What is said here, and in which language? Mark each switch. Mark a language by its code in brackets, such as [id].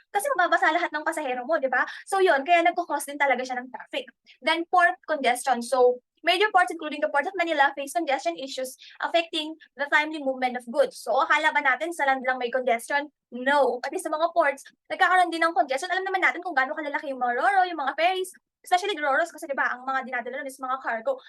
[tl] Kasi mababasa lahat ng pasahero mo, di ba? So yun, kaya nagkukos din talaga siya ng traffic. [en] Then port congestion. So major ports including the Port of Manila face congestion issues affecting the timely movement of goods. [tl] So akala ba natin sa land lang may congestion? No. Pati sa mga ports, nagkakaroon din ng congestion. Alam naman natin kung gaano kalalaki yung mga roro, yung mga ferries, [en] especially the roros [tl] kasi 'di ba, ang mga dinadala nun is mga cargo.